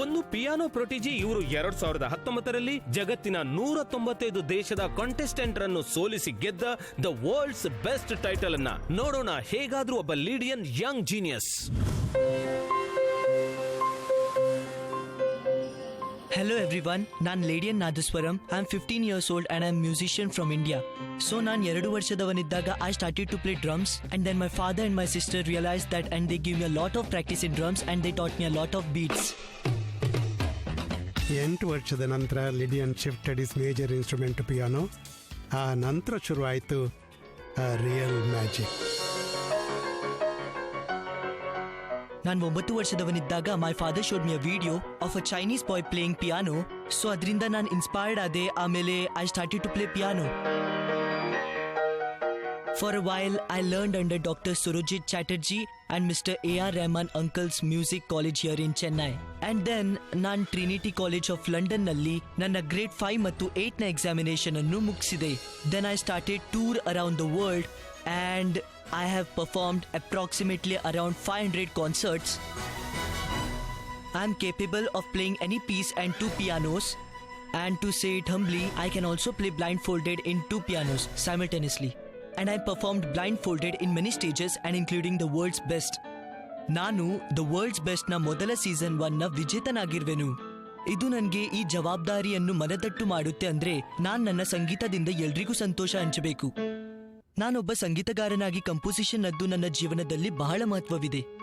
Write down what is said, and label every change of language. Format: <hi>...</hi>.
<kn>ಒಂದು ಪಿಯಾನೋ ಪ್ರೊಟಿಜಿ. ಇವರು 2019ರಲ್ಲಿ ಜಗತ್ತಿನ 195 ದೇಶದ ಕಾಂಟೆಸ್ಟೆಂಟ್ ರನ್ನು ಸೋಲಿಸಿ ಗೆದ್ದ ದ ವರ್ಲ್ಡ್ಸ್ ಬೆಸ್ಟ್ ಟೈಟಲ್ ಅನ್ನ. ನೋಡೋಣ ಹೇಗಾದ್ರೂ ಒಬ್ಬ ಲೀಡಿಯನ್ ಯಂಗ್ ಜೀನಿಯಸ್.</kn> <en>Hello everyone,</en> <kn>ನಾನು ಲೇಡಿಯನ್ ನಾದಸ್ವರಂ.</kn> <en>I am 15 years old and I am musician from India. So</en> <kn>ನಾನು 2 ವರ್ಷದವನಿದ್ದಾಗ</kn> <en>I started to play drums, and then my father and my sister realized that and they gave me a lot of practice in drums and they taught me a lot of beats.</en> <kn>8 ವರ್ಷದ ನಂತರ</kn> <en>Lydian shifted is major instrument piano.</en> <kn>ಆ ನಂತರ ಶುರುವಾಯಿತು real magic. ನಾನು 9 ವರ್ಷದವನಿದ್ದಾಗ</kn> <en>My father showed me a video of a Chinese boy playing piano. So</en> <kn>ಅದರಿಂದ ನಾನು</kn> <en>inspired</en> <kn>ಆದೆ. ಆಮೇಲೆ</kn> <en>I started to play piano. For a while I learned under doctor Surajit Chatterjee and mister AR Rahman uncle's music college here in Chennai. And then</en> <kn>ನಾನು Trinity college of London ನಲ್ಲಿ ನನ್ನ grade 5 ಮತ್ತು 8 ನ examination ಅನ್ನು ಮುಗಿಸಿದೆ.</kn> <en>Then I started tour around the world and I have performed approximately around 500 concerts. I am capable of playing any piece and 2 pianos, and to say it humbly, I can also play blindfolded in 2 pianos simultaneously. And I performed blindfolded in many stages and including the world's best.</en> <kn>ನಾನು the world's best ನ ಮೊದಲ season 1 ನ ವಿಜೇತನಾಗಿರುವೆನು. ಇದು ನನಗೆ ಈ ಜವಾಬ್ದಾರಿಯನ್ನು ಮನದಟ್ಟು ಮಾಡುತ್ತೆ. ಅಂದ್ರೆ ನಾನು ನನ್ನ ಸಂಗೀತದಿಂದ ಎಲ್ರಿಗೂ ಸಂತೋಷ ಹಂಚಬೇಕು. ನಾನೊಬ್ಬ ಸಂಗೀತಗಾರನಾಗಿ ಕಂಪೋಸಿಷನ್ ಅದ್ದು ನನ್ನ ಜೀವನದಲ್ಲಿ ಬಹಳ ಮಹತ್ವವಿದೆ.</kn>